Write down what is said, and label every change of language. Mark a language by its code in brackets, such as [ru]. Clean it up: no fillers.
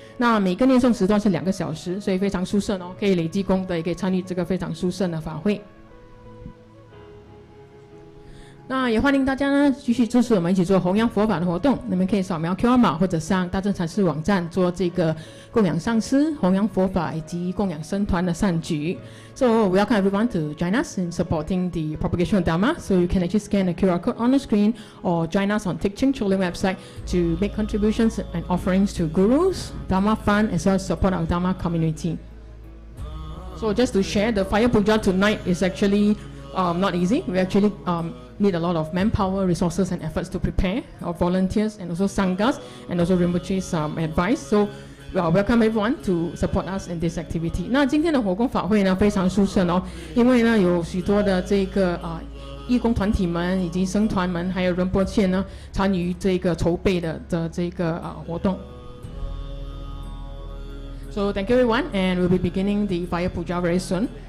[zh] 那每个念诵时段是2个小时，所以非常殊胜哦，可以累积功德，也可以参与这个非常殊胜的法会。那也欢迎大家呢继续支持我们一起做弘扬佛法的活动。你们可以扫描 QR 码或者上大正禅师网站做这个供养上师、弘扬佛法以及供养僧团的善举。 [en] So welcome everyone to join us in supporting the propagation of Dharma. So you can actually scan the QR code on the screen or join us on Teaching Choling website to make contributions and offerings to gurus, Dharma Fund, as well as support our Dharma community. So just to share, the Fire Puja tonight is actually not easy. We actually need a lot of manpower, resources and efforts to prepare, our volunteers and also Sanghas and also Rinpoche's advice. So welcome everyone to support us in this activity. [zh] 那今天的火供法会呢非常殊胜哦，因为呢有许多的这个义工团体们以及僧团们还有仁波切呢参与这个筹备的这个活动。 [en] So thank you everyone, and we'll be beginning the Fire Puja very soon.